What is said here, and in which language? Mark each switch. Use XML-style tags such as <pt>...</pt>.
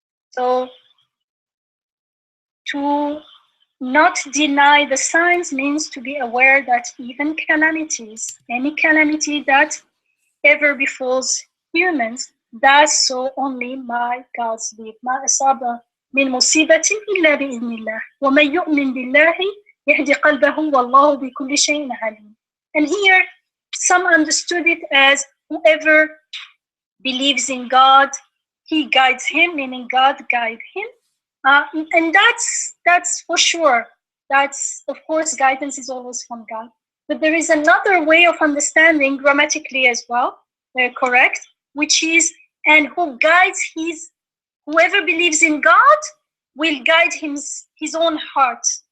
<en>So, to not deny the signs means to be aware that even calamities, any calamity that ever befalls humans, does so only by God's leave.</en> <ar>ما أصاب من مصيبة إلا بإذن الله ومن يؤمن بالله يهدي قلبه والله بكل شيء عليم.</ar> <en>And here, some understood it as whoever believes in God, he guides him, meaning God guides him. And that's for sure. That's, of course, guidance is always from God. But there is another way of understanding grammatically as well, correct, which is, and who guides whoever believes in God will guide his own heart.</en>